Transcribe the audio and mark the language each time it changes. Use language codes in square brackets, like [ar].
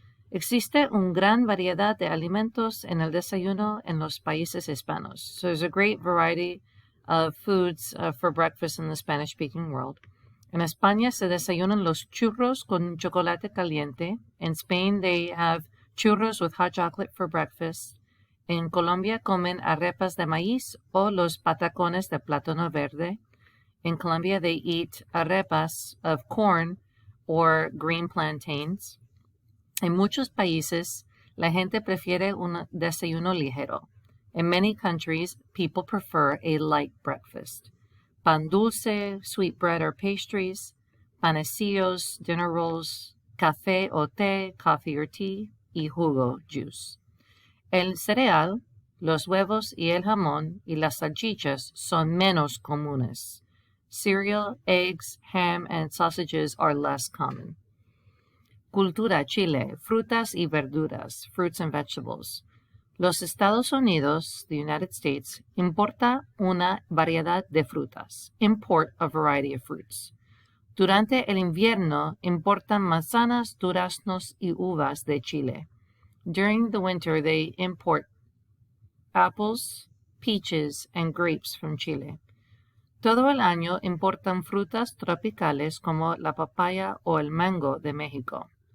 [es] Existe una gran variedad de alimentos en el desayuno en los países hispanos. [en] So there's a great variety of foods for breakfast in the Spanish-speaking world. [es] En España se desayunan los churros con chocolate caliente. [en] In Spain they have churros with hot chocolate for breakfast. [es] En Colombia comen arepas de maíz o los patacones de plátano verde. [en] In Colombia they eat arepas of corn or green plantains. [es] En muchos países, la gente prefiere un desayuno ligero. [en] In many countries, people prefer a light breakfast. [es] Pan dulce, [en] sweet bread or pastries, [es] panecillos, [en] dinner rolls, [es] café o té, [en] coffee or tea, [es] y jugo, [en] juice. [es] El cereal, los huevos y el jamón y las salchichas son menos comunes. [en] Cereal, eggs, ham, and sausages are less common. [es] Cultura, Chile, frutas y verduras, [en] fruits and vegetables. [es] Los Estados Unidos, [en] the United States, [es] importa una variedad de frutas, [en] import a variety of fruits. [es] Durante el invierno, importan manzanas, duraznos y uvas de Chile. [en] During the winter, they import apples, peaches, and grapes from Chile. [es] Todo el año importan frutas tropicales como la papaya o el mango de México.